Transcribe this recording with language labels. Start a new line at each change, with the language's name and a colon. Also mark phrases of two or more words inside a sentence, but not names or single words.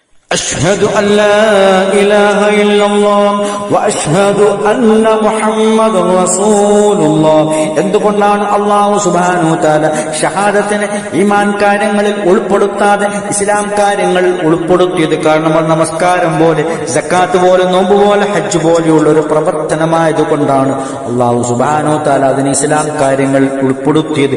Arabic: أشهد أن لا إله إلا الله وأشهد أن محمد رسول الله.
Malayalam: എന്തുകൊണ്ടാണ്
Arabic: الله سبحانه تعالى
Malayalam: ഷഹാദത്തിനെ ഈമാൻ കാര്യങ്ങളിൽ ഉൾപ്പെടുത്താതെ ഇസ്ലാം കാര്യങ്ങളിൽ ഉൾപ്പെടുത്തിയത്? കാരണം അത് നമസ്കാരം പോലെ, സക്കാത്ത് പോലെ, നോമ്പ് പോലെ, ഹജ്ജ് പോലെയുള്ള ഒരു പ്രവർത്തനമായതുകൊണ്ടാണ്
Arabic: الله سبحانه تعالى
Malayalam: അതിന് ഇസ്ലാം കാര്യങ്ങൾ ഉൾപ്പെടുത്തിയത്.